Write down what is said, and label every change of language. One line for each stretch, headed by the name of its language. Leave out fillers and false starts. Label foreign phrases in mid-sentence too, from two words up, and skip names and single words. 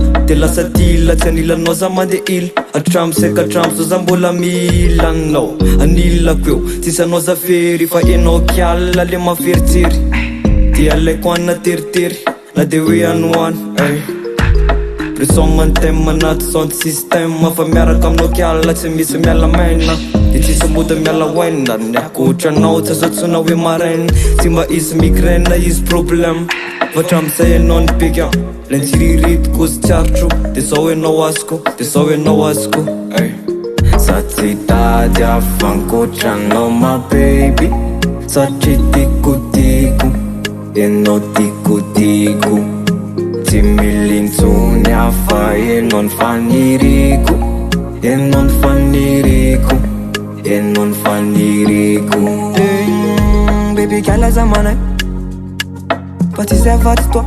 Malagasy: De lasa dila tsy anilanao za mande ila. Atrambo seka atrambo so za mbola milanao. Anilako eo tsisy anao za fery. Fa enao kiala le maferitsery. Ty alaiko ana teritery na de hoe anoany. Pression mantema anaty
English: sound system.
Malagasy: Fa miaraka aminao kiala tsy misy miala maina. De tsisy mody miala waina. Niakotranao tsy azo tsona hoe maraina. Tsy mba izy migraine izy problème. Fatramizay enao ny beka le ntsiriritiko sy tsiarotro. De zao enao azoko, de zao enao azoko. Sa tsy tady afankoatranao
English: my baby,
Malagasy: satria tikotiko enao tikotiko. Tsy mila intsony hafa enao ny faniriko, enao ny faniriko, enao ny faniriko.
English: Baby girl
Malagasy: aza manahy fa tsisy afa-tsy toa.